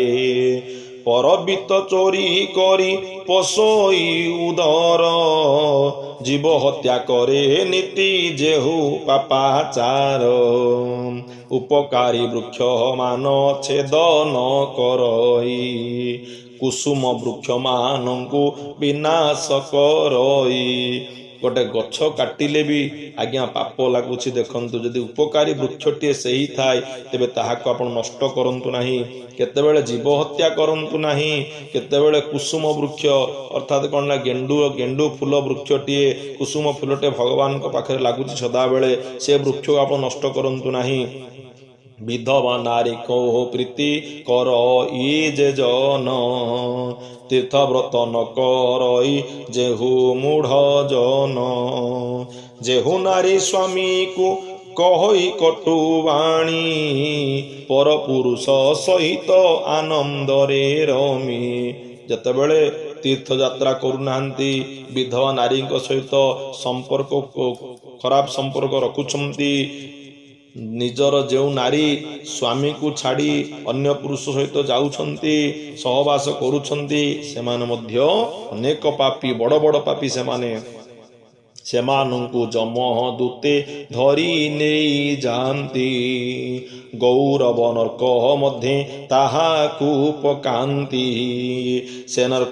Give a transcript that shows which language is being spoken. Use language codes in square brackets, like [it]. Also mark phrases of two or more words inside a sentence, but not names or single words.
[or] ପରବିତ ଚୋରି କରି ପୋଷଇ ଉଦର ଜୀବ ହତ୍ୟା କରେ ନୀତି ଯେହୁ ପାପାଚାର। ଉପକାରୀ ବୃକ୍ଷ ମାନ ଛେଦ ନ କରଇ କୁସୁମ ବୃକ୍ଷ ମାନଙ୍କୁ ବିନାଶ କରଇ। ଗୋଟେ ଗଛ କାଟିଲେ ଭି ଆଜ୍ଞା ପାପ ଲାଗୁଛି। ଦେଖନ୍ତୁ ଯଦି ଉପକାରୀ ବୃକ୍ଷଟିଏ ସହି ଥାଏ ତେବେ ତାହାକୁ ଆପଣ ନଷ୍ଟ କରନ୍ତୁ ନାହିଁ। କେତେବେଳେ ଜୀବ ହତ୍ୟା କରନ୍ତୁ ନାହିଁ। କେତେବେଳେ କୁସୁମ ବୃକ୍ଷ ଅର୍ଥାତ କୋନ ନା ଗେଣ୍ଡୁ ଫୁଲ ବୃକ୍ଷଟିଏ କୁସୁମ ଫୁଲଟେ ଭଗବାନ କୁ ପାଖରେ ଲାଗୁଛି ସଦା ବେଳେ ସେ ବୃକ୍ଷ ଆପଣ ନଷ୍ଟ କରନ୍ତୁ ନାହିଁ। ବିଧବା ନାରୀ କୁ ପ୍ରୀତି କର ଇ ଯେ ଜନ ତୀର୍ଥବ୍ରତ ନ କରଇ ଯେହୁ ମୂଢ଼ ଜନ ଯେହୁ ନାରୀ ସ୍ୱାମୀ କୁ କହି କଟୁବାଣୀ ପର ପୁରୁଷ ସହିତ ଆନନ୍ଦରେ ରମି ଯେତେବେଳେ ତୀର୍ଥ ଯାତ୍ରା କରୁନାହାନ୍ତି ବିଧବା ନାରୀ ସହିତ ସମ୍ପର୍କ ଖରାପ ସମ୍ପର୍କ ରଖୁଛନ୍ତି ନିଜର ଯୋ ନାରୀ ସ୍ୱାମୀ କୁ ଛାଡ଼ି ଅନ୍ୟ ପୁରୁଷ ସହିତ ଯାଉଛନ୍ତି ସହବାସ କରୁଛନ୍ତି ସେମାନେ ମଧ୍ୟ ଅନେକ ପାପୀ ବଡ଼ ବଡ଼ ପାପୀ ସେମାନଙ୍କୁ ଯମ ଦୂତେ ଧରି ନହିଁ ଯାତି ଗୌରବ ନର୍କ ମଧ୍ୟ ତାହାକୁ ପକାନ୍ତି ସେ ନର୍କ